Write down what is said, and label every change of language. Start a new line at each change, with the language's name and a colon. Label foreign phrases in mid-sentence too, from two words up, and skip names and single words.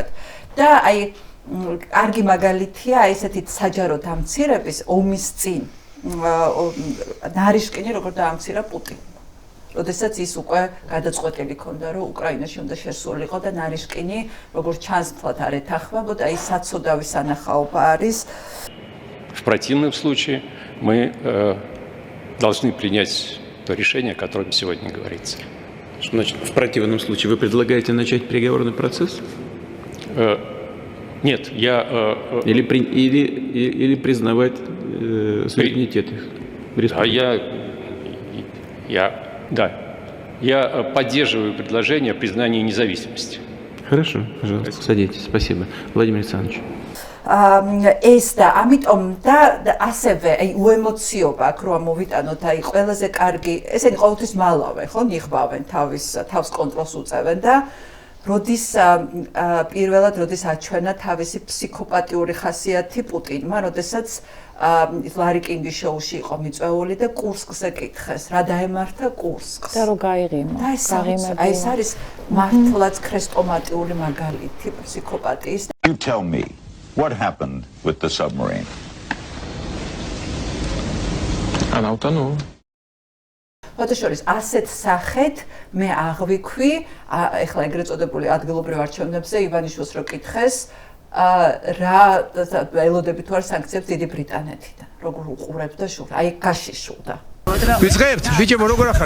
Georgian: და აი კარგი მაგალითია ესეთი საჯარო დამცირების ომის წინ ნარიშკინი როგორ დაამცირა პუტინი. როდესაც ის უკვე გადაწყვეტილი ქონდა, რომ უკრაინაში უნდა შესულიყო და ნარიშკინი როგორც ჩანს თვალთ არ ეთანხმებოდა, ის საცოდავი სანახაობა არის.
Russian: В противном случае мы должны принять то решение, о котором сегодня говорится. Что значит в противном случае? Вы предлагаете начать переговорный процесс? Нет, я... Или признавать суверенитет их? Я поддерживаю предложение о признании независимости. Хорошо, пожалуйста, садитесь. Спасибо. Владимир Александрович.
Georgian: ეს და ამიტომ და ასევე აი უემოციობა აქ რომ მოვიტანოთ აი ყველაზე კარგი ესენი ყოველთვის მალავენ ხო ნიღბავენ თავს კონტროლს უწევენ და როდის პირველად როდის აჩვენა თავისი ფსიქოპათიური ხასიათი პუტინმა როდესაც ლარი კინგის შოუში იყო მიწვეული და კურსკზე კითხეს რა დაემართა კურსკს და რო გაიღიმა აი ეს არის მართლაც ქრესტომატიული მაგალითი ფსიქოპათიის
English: You tell me what happened with the submarine?
Russian: Она утонула.
Georgian: ფოტოშორის ასეთ სახეთ მე აღვიქვი ეხლა ეგრეთ წოდებული ადგილობრივ არჩევნებზე ივანიშვილს რო კითხეს რა ელოდები თუ არ სანქციებს დიდი ბრიტანეთიდან როგორ უყურებდა შუა აი გაშიშულდა ვიწყებთ ბიჭებო როგორ ახართ